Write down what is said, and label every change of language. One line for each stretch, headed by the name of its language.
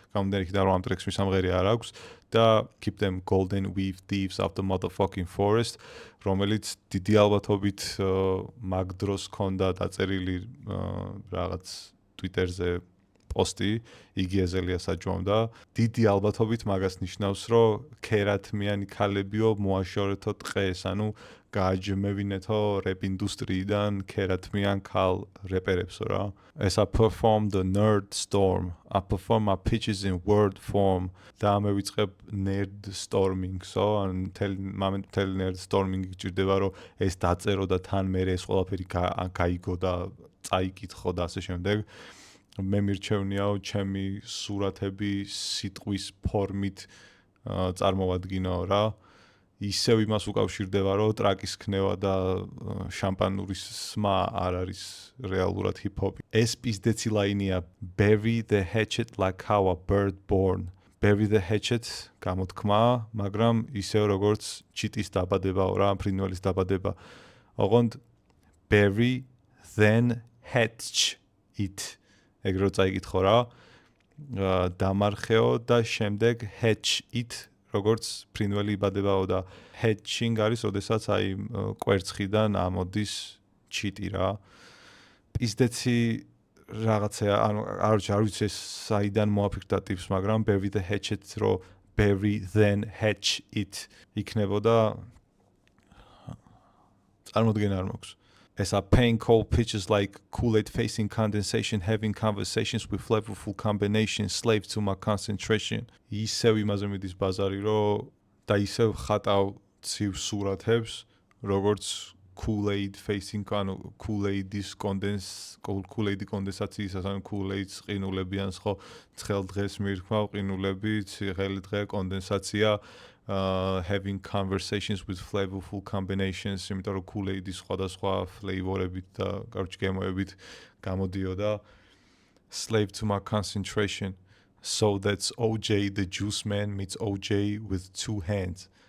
Georgian: გამომდინარე იქიდან რომ ამ ტრეკს მისამღერი არ აქვს და
English: keep them golden weave thieves out the motherfucking forest,
Georgian: რომელიც დიდი ალბათობით მაგ დროს ქონდა დაწერილი რაღაც Twitter-ზე პოსტი, იგი ეზელიას აჯვამდა. დიდი ალბათობით მაგას ნიშნავს, რომ ქერათმიანი ქალებიო მოაშორეთო ტყეს, ანუ გააჯმევინეთო რეპ ინდუსტრიიდან ქერათმიან ქალ რეპერებსო რა.
English: As I perform the nerd storm, I perform my pitches in word form.
Georgian: და მე ვიწყებ nerd storming-სო, ან მთელი nerd storming გჭირდება, რომ ეს დაწერო და თან მე ეს ყველაფერი გაიგო და წაიკითხო და ასე შემდეგ. მე მირჩევნიაო ჩემი სურათები სიტყვის ფორმით წარმოვადგინაო რა. ისევ იმას უკავშირდება, რომ ტრაკის ქნევა და შამპანურის სმა არ არის რეალურად ჰიპ-ჰოპი. ეს პიზდეცი ლაინია
English: bury the hatchet like how a bird born. Bury the hatchet
Georgian: გამოთქმა, მაგრამ ისევ როგორც ჩიტის დაბადებაო რა, ფრინველის დაბადება.
English: ოღონდ bury then hatch it.
Georgian: ეგ რო წაიკითხო რა, დამარხეო და შემდეგ
English: hatch it,
Georgian: როგორც ფრინველი იბადებაო და hatching არის, როდესაც აი კვერცხიდან ამოდის ჩიტი რა. პიზდეცი რაღაცა, ანუ არ ვიცი ეს საიდან მოაფიქრდა ტიპს, მაგრამ
English: bury the hatchet
Georgian: რო
English: bury then hatch it
Georgian: იქნებოდა წარმოდგენა არ მაქვს.
English: As I paint cold pictures like Kool-Aid facing condensation, having conversations with flavorful combinations, slave to my concentration.
Georgian: ისევ იმაზე მიდის ბაზარი, რომ და ისევ ხატავ ცივ სურათებს, როგორც Kool-Aid facing, ანუ Kool-Aid-ის Kool-Aid-ი კონდენსაციისას, ანუ Kool-Aid-ს ყინულებიანს ხო, ცხელ დღეს მირქმავ ყინულები, ცხელი დღე კონდენსაცია,
English: having conversations with flavorful combinations,
Georgian: იმიტომ რომ Kool-Aid-ის სხვადასხვა ფლეივორებით და კაროჩ გემოებით გამოდიოდა.
English: Slave to my concentration. So that's OJ the Juice Man meets OJ with two hands.